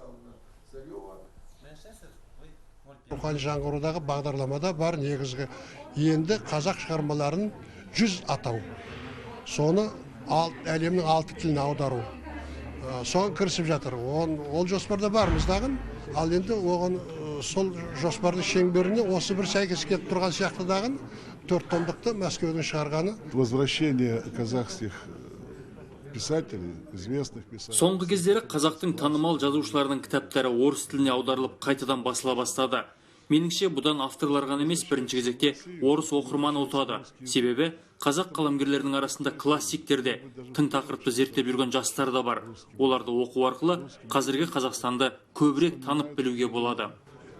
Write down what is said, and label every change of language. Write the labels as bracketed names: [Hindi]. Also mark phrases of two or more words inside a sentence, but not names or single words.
[Kazakh] Рухани жаңғырудағы бағдарламада бар негізгі енді қазақ шығармаларын 100 атау. Соны әлемнің 6 тіліне аудару. Соған кірісіп жатыр. Ол жоспарда бармыздағын, ал енді оған сол жоспардың шеңберіне осы бір сәйкес келіп тұрған сияқтыдағын 4 томдықты Мәскеудің шығарғаны. [Russian] Возвращение казахских писателей, известных писателей. [Kazakh] Соңғы кездері қазақтың танымал жазушыларының кітаптары орыс тіліне аударылып қайтадан басыла бастады. Меніңше, бұдан авторлар ғана емес, бірінші кезекте орыс оқырманы ұтады. Себебі қазақ қаламгерлерінің арасында классиктерде тың тақырыпты зерттеп жүрген жастар да бар. Оларды оқу арқылы қазіргі Қазақстанды көбірек танып білуге болады.